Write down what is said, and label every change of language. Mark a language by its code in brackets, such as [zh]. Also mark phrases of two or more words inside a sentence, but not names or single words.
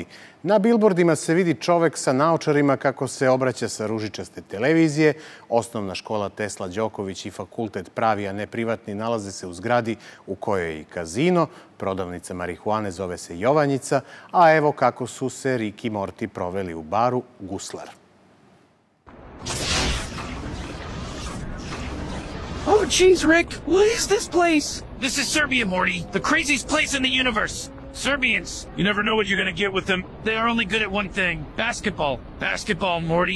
[sr] Na bilbordima se vidi čovek sa naočarima kako se obraća sa ružičaste televizije. Osnovna škola Tesla Đoković i fakultet pravi, a ne privatni, nalaze se u zgradi u kojoj je i kazino. Prodavnica marihuane zove se Jovanjica, a evo kako su se Rick i Morty proveli u baru Guslar. [en] Oh, jeez, Rick. What is this place? This is Serbia, Morty. The craziest place in the universe. Serbians. You never know what you're gonna get with them. They are only good at one thing. Basketball. Basketball, Morty.